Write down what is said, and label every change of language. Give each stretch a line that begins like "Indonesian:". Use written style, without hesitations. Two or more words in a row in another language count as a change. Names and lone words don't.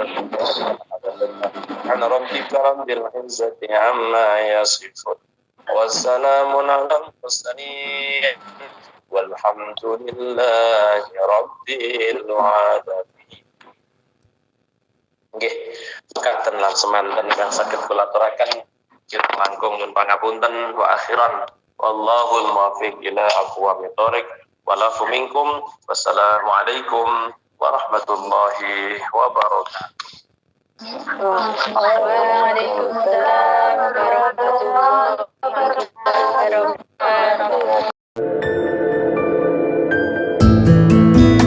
Arabic: سبحان ربك رب العزة عما يصفون وسلام على المرسلين والحمد لله رب العالمين.
Javanese: Nggih, mekaten lan semanten ingkang saged kula aturaken kirang langkung nyuwun pangapunten
Arabic: وآخرا والله الموفق إلى أقوم الطريق. والعفو منكم. والسلام عليكم ورحمة الله وبركاته. وعليكم السلام ورحمة الله وبركاته.